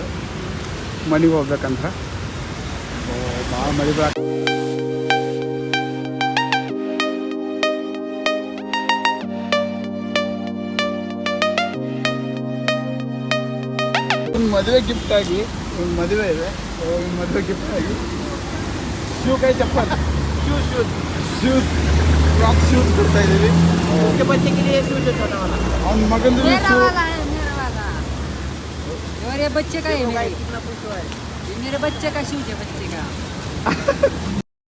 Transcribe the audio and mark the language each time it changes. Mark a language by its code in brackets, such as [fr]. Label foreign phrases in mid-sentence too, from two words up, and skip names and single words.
[kn] ಮನೆಗೆ ಹೋಗ್ಬೇಕಂತ ಭಾಳ ಮಳೆ ಒಂದು ಮದುವೆ ಗಿಫ್ಟ್ ಆಗಿ ಒಂದು ಮದುವೆ ಇದೆ. ಒಂದು ಮದುವೆ ಗಿಫ್ಟ್ ಆಗಿ ಶೂ ಕೈ ಚಪ್ಪಲ್ ಶೂಸ್ ಫ್ರಾಕ್ ಶೂಸ್ ಕೊಡ್ತಾ ಇದ್ದೀವಿ. [hi] उसके बच्चे के लिए शूज है छोटा वाला। [kn] ಅವ್ನ ಮಗಂದು [hi] मेरा ಶೂ वाला है, मेरा वाला। और ये बच्चे का है, कितना पूछो है? ये मेरे बच्चे का शूज है, बच्चे का।